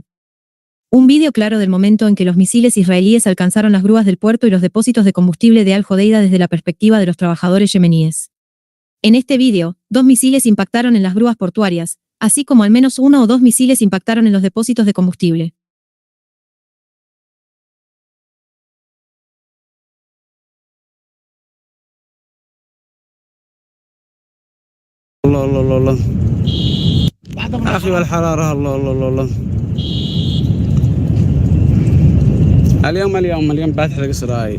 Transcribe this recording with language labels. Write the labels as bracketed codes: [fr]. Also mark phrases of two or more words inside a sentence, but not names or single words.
[es] Un vídeo claro del momento en que los misiles israelíes alcanzaron las grúas del puerto y los depósitos de combustible de Al-Jodeida desde la perspectiva de los trabajadores yemeníes. En este vídeo, 2 misiles impactaron en las grúas portuarias, así como al menos 1 o 2 misiles impactaron en los depósitos de combustible. [ar] الله الله الله الله أخي والحرارة الله الله الله الله اليوم بعد حرق إسرائيل